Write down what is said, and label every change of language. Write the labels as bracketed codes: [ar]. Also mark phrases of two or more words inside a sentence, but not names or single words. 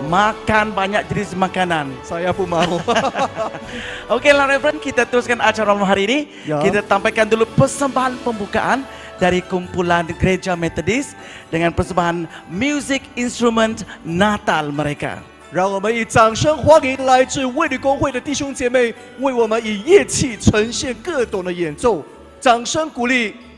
[ms] Makan banyak jenis makanan. Saya pun mahu. Okeylah Reverend, kita teruskan acara malam hari ini. Ya. Kita tampilkan dulu persembahan pembukaan dari kumpulan Gereja Methodist dengan persembahan [en] music instrument [ms] Natal mereka. [zh] 让我们以掌声欢迎来自卫理公会的弟兄姐妹，为我们以乐器呈现各种的演奏，掌声鼓励。